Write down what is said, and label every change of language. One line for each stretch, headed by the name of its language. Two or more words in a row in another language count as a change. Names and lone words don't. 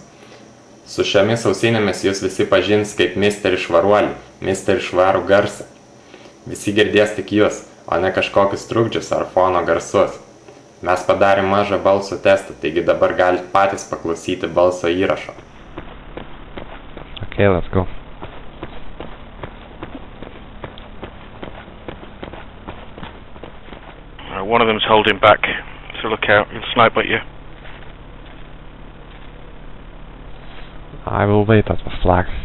Lithuanian: Su šiomis ausinėmis jūs visi pažins kaip misterį švaruolį, misterį švarų garsą. Visi girdės tik jūs, o ne kažkokius trukdžius ar fono garsus. Mes padarėm mažą balso testą, taigi dabar galite patys paklausyti balso įrašo.
English: Okay, let's go. One of them's holding back, so look out, he'll snipe at you. I will wait at the flag.